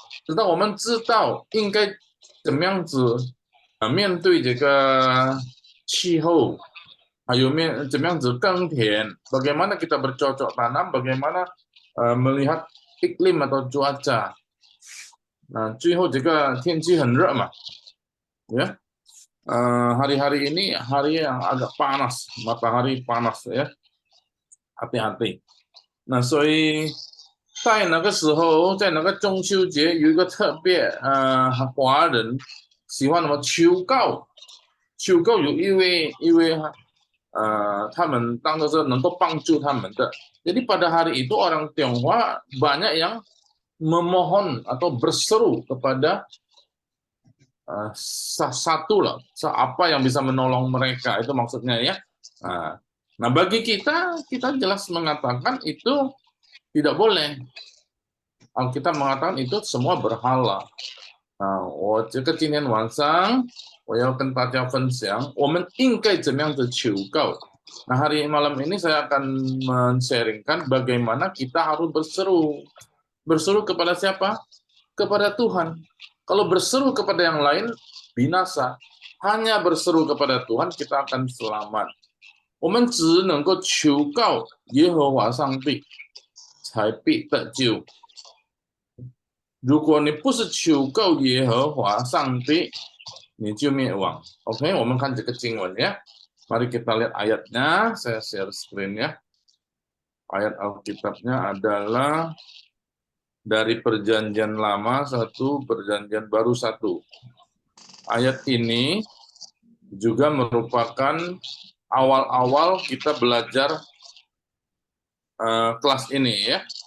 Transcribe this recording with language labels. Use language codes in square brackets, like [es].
[zh] 直到我们知道应该怎么样子面对这个气候，还有怎么样子耕田， [id] bagaimana kita bercocok tanam, bagaimana melihat iklim atau cuaca. [zh] Nah, 最后这个天气很热嘛，ya. [id] Hari-hari ini hari yang agak panas, matahari panas, ya. Hati-hati. [zh] 那所以在那个时候，在那个中秋节有一个特别，华人喜欢什么求告，有一位他们当作是能够帮助他们的。 [id] Jadi pada hari itu orang Tionghoa banyak yang memohon atau berseru kepada satu lah, apa yang bisa menolong mereka, itu maksudnya, ya. Nah, bagi kita jelas mengatakan itu tidak boleh. Alkitab mengatakan itu semua berhala. [zh] Nah, 我这个今天晚上我要跟大家分享我们应该怎么样的求告。 [id] Nah, hari malam ini saya akan men-sharingkan bagaimana kita harus berseru. Berseru kepada siapa? Kepada Tuhan. Kalau berseru kepada yang lain, binasa. Hanya berseru kepada Tuhan, kita akan selamat. [zh] 我们只能够求告耶和华上帝，才必得救。如果你不是求告耶和华上帝，你就灭亡。 OK， 我们看这个经文，ya. [id] Mari kita lihat ayatnya. Saya share screen, ya. Ayat Alkitabnya adalah dari Perjanjian Lama 1, Perjanjian Baru 1. Ayat ini juga merupakan awal-awal kita belajar kelas ini, ya.